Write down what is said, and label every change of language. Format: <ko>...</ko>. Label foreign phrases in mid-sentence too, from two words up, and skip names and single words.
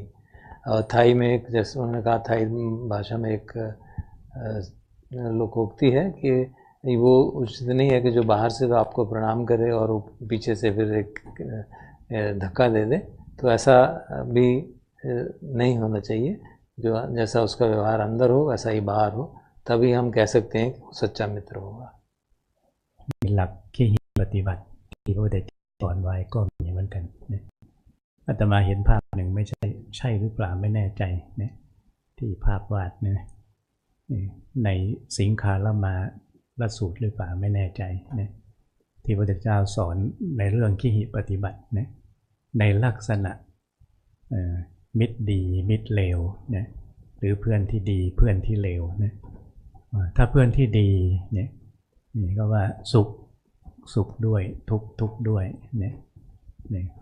<hi>और थाई में एक, जैसे उन्होंने कहा, थाई भाषा में एक लोकोक्ति है कि वो उचित नहीं है कि जो बाहर से तो आपको प्रणाम करे और वो पीछे से फिर एक धक्का दे दे, तो ऐसा भी नहीं होना चाहिए। जो जैसा उसका व्यवहार अंदर हो वैसा ही बाहर हो, तभी हम कह सकते हैं कि वो सच्चा मित्र होगा।</hi> <th>หลักที่ปฏิบัติที่พระพุทธเจ้าสอนไว้ก็มีเหมือนกันนะอาตมาเห็นภา พหนึ่งไม่ใช่หรือเปล่าไม่แน่ใจนะที่ภาพวาดนะในสิงคาลมาลสูตรหรือเปล่าไม่แน่ใจนะที่พระพุทธเจ้าสอนในเรื่องที่ปฏิบัตินะในลักษณะมิตรดีมิตรเลวนะหรือเพื่อนที่ดีเพื่อนที่เลวนะถ้าเพื่อนที่ดีเนี่ยนี่ก็ว่าสุขด้วยทุกข์ด้วยเนี่ย</th>